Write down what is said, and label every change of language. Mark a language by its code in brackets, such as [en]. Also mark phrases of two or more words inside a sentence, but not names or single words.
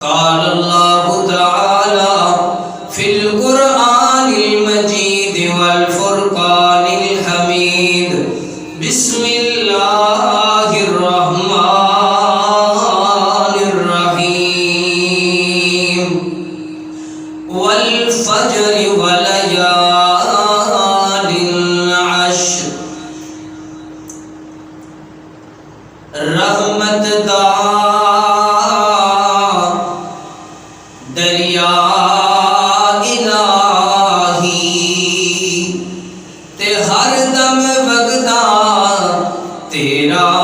[ar] قال الله تعالى في القرآن المجيد والفرقان الحميد بسم الله الرحمن الرحيم والفجر وليال عشر [pa] رحمت دا دریا الہی تے ہر دم وگدا تیرا